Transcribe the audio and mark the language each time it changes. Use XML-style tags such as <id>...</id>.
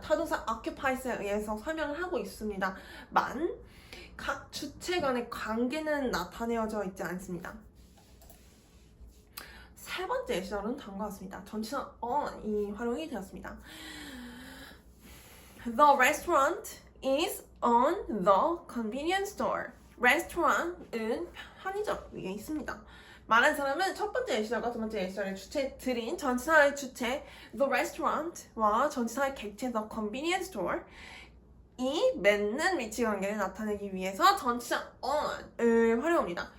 <ko>타동사 occupies에 의해서 설명을 하고 있습니다만 각 주체 간의 관계는 나타내어져 있지 않습니다. 세 번째 예시절은 다음과 같습니다. 전치사 on이 활용이 되었습니다.</ko> <en>The restaurant is on the convenience store.</en> <ko>restaurant은 편의점 위에 있습니다. 말한 사람은 첫 번째 예시절과 두 번째 예시절의 주체들인 전치사의 주체 the restaurant와 전치사의 객체 the convenience store 이 맺는 위치 관계를 나타내기 위해서 전치사 on을 활용합니다.</ko>